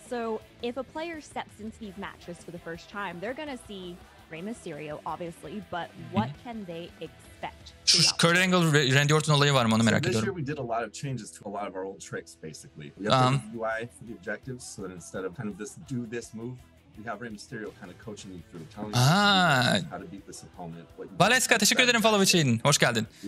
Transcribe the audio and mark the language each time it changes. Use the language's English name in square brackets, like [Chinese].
[English] So if a player steps into these matches for the first time, they're gonna see Rey Mysterio obviously, but what can they expect? [Turkish] Şu Kurt Angle, Randy Orton olayı var mı, onu merak ediyorum. [English] We did a lot of changes to a lot of our old tricks basically. We updated the UI for the objectives so that instead of kind of this move, we have Rey Mysterio kind of coaching you through, telling you how to beat this opponent. [Turkish] Valeska, teşekkür ederim follow için. Hoş geldin.